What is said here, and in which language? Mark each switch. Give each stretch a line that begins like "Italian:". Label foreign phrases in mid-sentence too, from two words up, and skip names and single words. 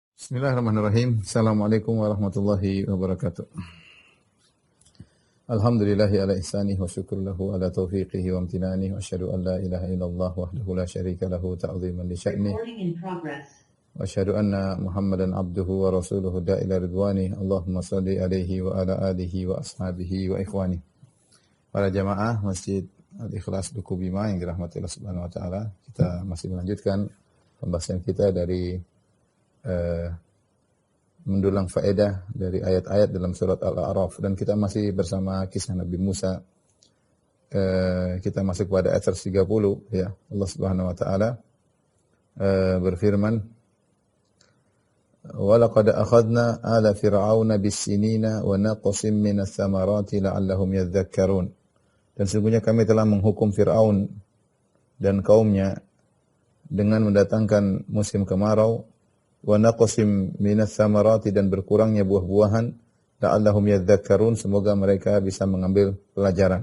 Arabic: بسم الله الرحمن الرحيم. السلام عليكم ورحمة الله وبركاته. الحمد لله على إحسانه والشكر له على توفيقه وامتنانه وأشهد أن لا إله إلا الله وحده لا شريك له تعظيما لشأنه وأشهد أن محمدا عبده ورسوله الداعي إلى رضوانه. اللهم صل عليه وعلى آله وأصحابه وإخوانه.
Indonesian: Para jamaah Masjid Al-Ikhlas Duku Bima yang dirahmati
Arabic: الله سبحانه وتعالى,
Indonesian: kita masih melanjutkan pembahasan kita dari mendulang faedah dari ayat-ayat dalam surat Al-A'raf, dan kita masih bersama kisah Nabi Musa. Kita masuk pada ayat 30 ya. Allah
Arabic: سبحانه وتعالى
Indonesian: berfirman,
Arabic: "ولقد أخذنا آل فرعون بالسنين ونقص من الثمرات لعلهم يذكرون."
Indonesian: Dan sesungguhnya kami telah menghukum Fir'aun dan kaumnya dengan mendatangkan musim kemarau,
Arabic: ونقص من الثمرات,
Indonesian: dan berkurangnya buah-buahan,
Arabic: لعلهم يذكرون,
Indonesian: semoga mereka bisa mengambil pelajaran.